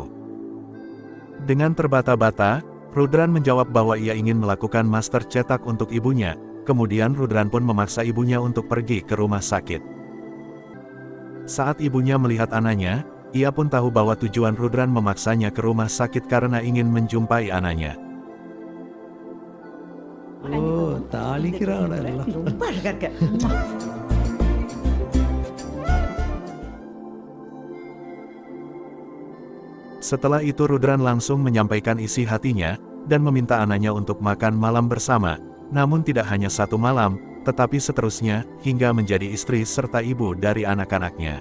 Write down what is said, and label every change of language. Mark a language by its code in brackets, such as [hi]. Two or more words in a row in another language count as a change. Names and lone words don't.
[id] Dengan terbata-bata, Rudran menjawab bahwa ia ingin melakukan master cetak untuk ibunya. Kemudian Rudran pun memaksa ibunya untuk pergi ke rumah sakit. Saat ibunya melihat anaknya, ia pun tahu bahwa tujuan Rudran memaksanya ke rumah sakit karena ingin menjumpai anaknya. [ta] ஓ தாளிக்கிறாங்கடா எல்லாம் ரொம்ப அழகா இருக்க. [id] Setelah itu Rudran langsung menyampaikan isi hatinya, dan meminta anaknya untuk makan malam bersama, namun tidak hanya satu malam, tetapi seterusnya, hingga menjadi istri serta ibu dari anak-anaknya.